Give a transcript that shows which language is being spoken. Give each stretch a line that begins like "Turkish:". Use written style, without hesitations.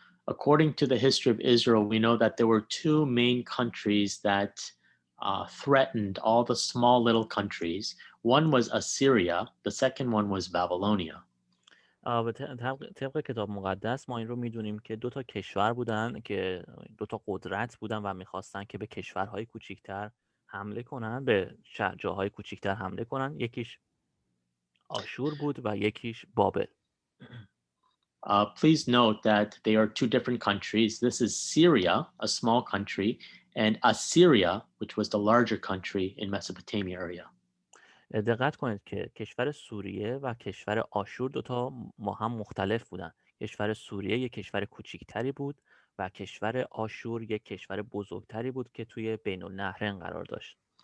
English: According to the history of Israel, we know that there were two main countries that threatened all the small little countries. One was Assyria, the second one was Babylonia.
Persian: طبق کتاب مقدس ما این رو میدونیم که دو تا کشور بودن که دو تا قدرت بودن و میخواستن که به کشورهای کوچیکتر حمله کنن، به جاهای کوچیکتر حمله کنن. یکیش آشور بود و یکیش بابل.
English: Please note that they are two different countries. This is Syria, a small country, and Assyria, which was the larger country in Mesopotamia area.
Persian: دقت کنید که کشور سوریه و کشور آشور دوتا ما هم مختلف بودن. کشور سوریه یک کشور کوچیکتری بود و کشور آشور یک کشور بزرگتری بود که توی بین النهرین قرار داشت.